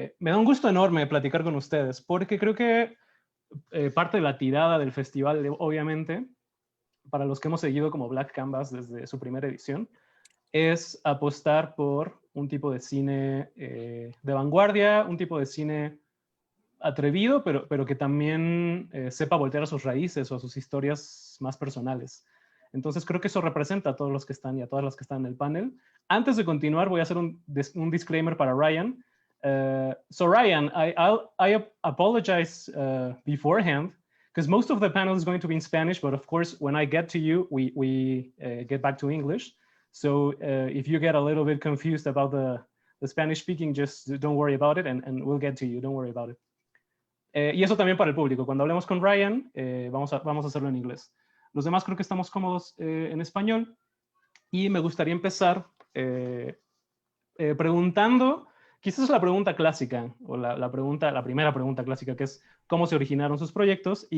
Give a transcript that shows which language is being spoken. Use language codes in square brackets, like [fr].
[es] da un gusto enorme platicar con ustedes, porque creo que parte de la tirada del festival, obviamente, para los que hemos seguido como Black Canvas desde su primera edición, es apostar por un tipo de cine de vanguardia, un tipo de cine atrevido, pero que también sepa voltear a sus raíces o a sus historias más personales. Entonces creo que eso representa a todos los que están y a todas las que están en el panel. Antes de continuar, voy a hacer un disclaimer para Ryan. [en] So Ryan, I apologize beforehand, because most of the panel is going to be in Spanish, but of course, when I get to you, we get back to English. So if you get a little bit confused about the Spanish speaking, just don't worry about it, and we'll get to you. Don't worry about it. [es] Y eso también para el público. Cuando hablemos con Ryan, vamos a hacerlo en inglés. Los demás creo que estamos cómodos en español. Y me gustaría empezar preguntando, quizás es la pregunta clásica, o la primera pregunta clásica, que es cómo se originaron sus proyectos.